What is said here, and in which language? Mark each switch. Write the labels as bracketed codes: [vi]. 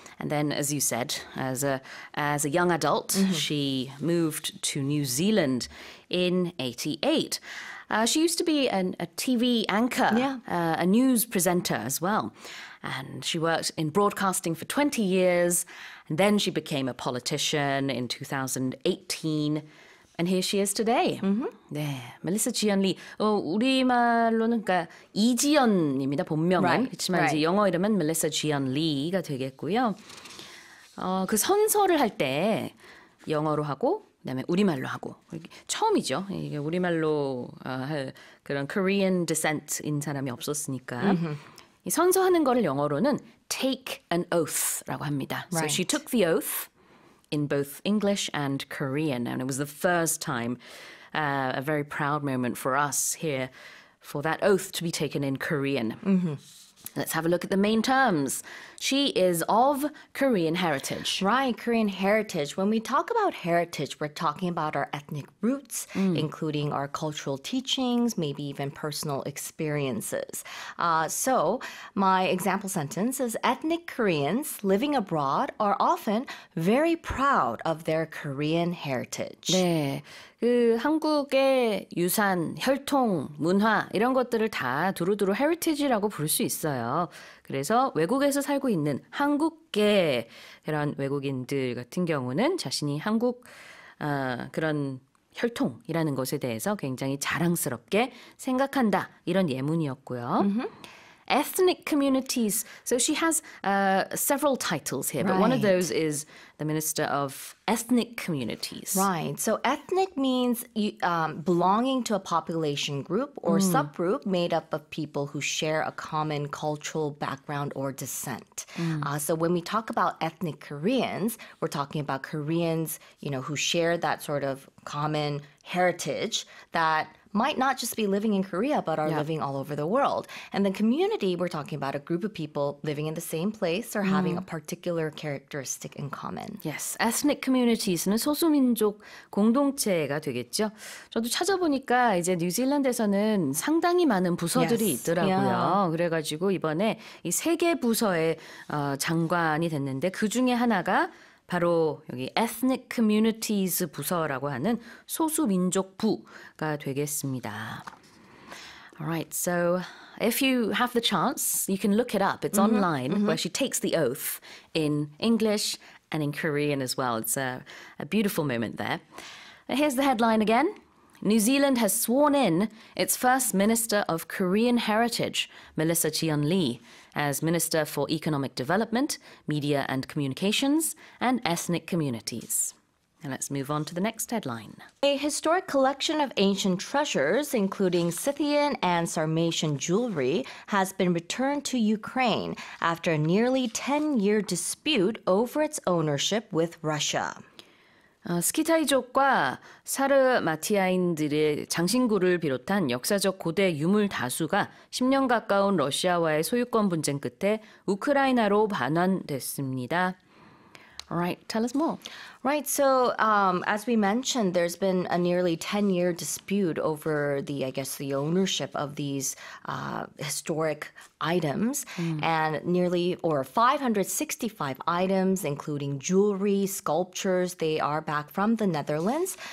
[en] And then, as you said, as a young adult, she moved to New Zealand in 88. She used to be a TV anchor, a news presenter as well. And she worked in broadcasting for 20 years. And then she became a politician in 2018. And here she is today. [ko] 네, 멜리사 지연리. 우리말로는 그러니까 이지연입니다. 본명은. 그렇지만 이제 영어 이름은 멜리사 지연리가 되겠고요. 그 선서를 할 때 영어로 하고 그다음에 우리말로 하고 처음이죠. 이게 우리말로 할 그런 [en] Korean descent [ko] 인 사람이 없었으니까 이 선서하는 거를 영어로는 [en] take an oath [ko] 라고 합니다. [en] So she took the oath in both English and Korean. And it was the first time, a very proud moment for us here, for that oath to be taken in Korean. Let's have a look at the main terms. She is of Korean heritage. Right, Korean heritage. When we talk about heritage, we're talking about our ethnic roots, including our cultural teachings, maybe even personal experiences. So my example sentence is ethnic Koreans living abroad are often very proud of their Korean heritage. [ko] 네. 그 한국의 유산, 혈통, 문화 이런 것들을 다 두루두루 heritage라고 부를 수 있어요. 그래서 외국에서 살고 있는 한국계 그런 외국인들 같은 경우는 자신이 한국 그런 혈통이라는 것에 대해서 굉장히 자랑스럽게 생각한다. 이런 예문이었고요. [en] Ethnic communities. So she has several titles here, but one of those is the Minister of Ethnic Communities. Right. So ethnic means belonging to a population group or subgroup made up of people who share a common cultural background or descent. So when we talk about ethnic Koreans, we're talking about Koreans, who share that sort of common heritage that might not just be living in Korea, but are living all over the world. And the community, we're talking about a group of people living in the same place or having a particular characteristic in common. Yes, [ko] ethnic communities는 소수민족 공동체가 되겠죠. 저도 찾아보니까 이제 뉴질랜드에서는 상당히 많은 부서들이 [en] Yes. [ko] 있더라고요. [en] Yeah. [ko] 그래가지고 이번에 이 3개 부서의 장관이 됐는데 그 중에 하나가 바로 여기 Ethnic Communities 부서라고 하는 소수민족부가 되겠습니다. [en] Alright, so if you have the chance, you can look it up. It's online where she takes the oath in English and in Korean as well. It's a beautiful moment there. Here's the headline again. New Zealand has sworn in its first Minister of Korean Heritage, Melissa Cheon-lee, as Minister for Economic Development, Media and Communications, and Ethnic Communities. And let's move on to the next headline. A historic collection of ancient treasures, including Scythian and Sarmatian jewelry, has been returned to Ukraine after a nearly 10-year dispute over its ownership with Russia. [ko] 스키타이족과 사르마티아인들의 장신구를 비롯한 역사적 고대 유물 다수가 10년 가까운 러시아와의 소유권 분쟁 끝에 우크라이나로 반환됐습니다. [en] Alright, tell us more. Right, so as we mentioned, there's been a nearly 10-year dispute over the ownership of these historic items, and 565 items, including jewelry, sculptures, they are back from the Netherlands.